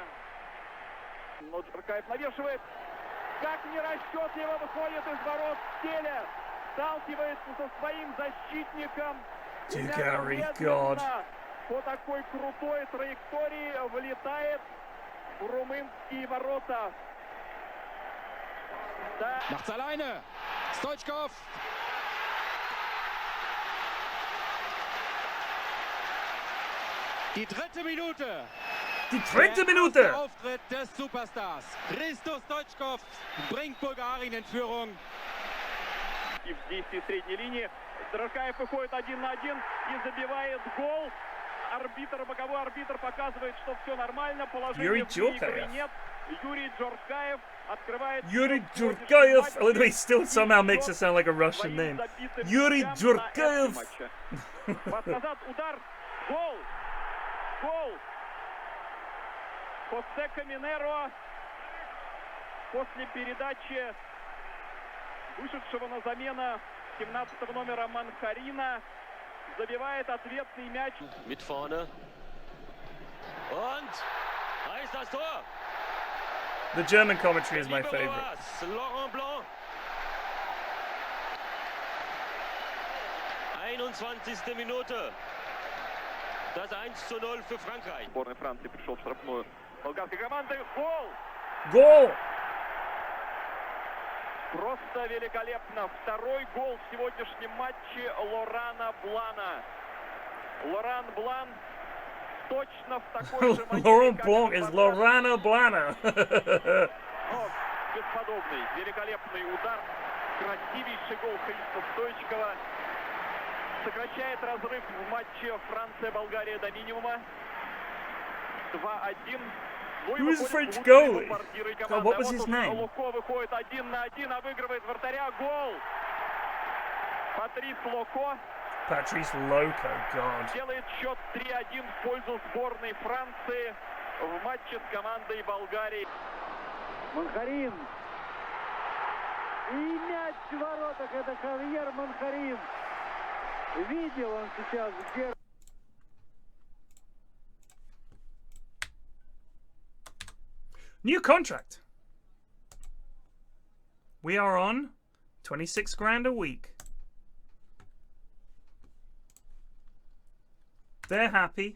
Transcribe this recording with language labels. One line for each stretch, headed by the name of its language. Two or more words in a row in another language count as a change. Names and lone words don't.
Russian: Но Джуркаев навешивает. Как нерасчетливо выходит из ворот Теле. Сталкивается со своим защитником. По такой крутой траектории вылетает в румынские ворота. Да.
German: Macht's alleine. Stoichkov. Die dritte Minute. Die dritte Minute. Der Auftritt des Superstars. Христо Стоичков bringt Bulgarien in Führung.
Russian: И в действии средней линии Джуркаев выходит 1 на 1 и забивает гол. Боковой арбитр показывает, что все нормально. Положения игры нет. Юрий Джуркаев открывает. Юрий Джуркаев.
English: I love the way he still somehow makes it sound like a Russian name.
Russian: Юрий Джуркаев. Пас назад, удар, гол. Гол. Хосе Каминеро после передачи вышедшего на замену 17 номера Манхарина забивает ответный мяч.
German: Mit vorne. Und da ist das Tor.
English: The German commentary is my favorite.
German: Laurent Blanc. 21. Minute. Das 1:0 für Frankreich.
Russian: Сборная Франции пришел в штрафную болгарской команды. Гол! Гол! Просто великолепно. Второй гол в сегодняшнем матче Лорана Блана. Лоран Блан точно в такой же манере.
English: Laurent Blanc is Lorana Blana.
Russian: Бесподобный, великолепный удар. Красивейший гол Христа Стоичкова. Сокращает разрыв в матче Франция-Болгария до минимума. 2-1.
English: Who was the French goalie? God, what was his name?
Russian: Луко выходит 1 на 1, обыгрывает вратаря. Гол!
English: Patrice Loco, God.
Russian: Делает счет 3-1 в пользу сборной Франции в матче с командой Болгарии. Манхарин. И мяч в воротах. Это Хавьер Манхарин. Видел он сейчас, где...
English: New contract. We are on 26 grand a week. They're happy.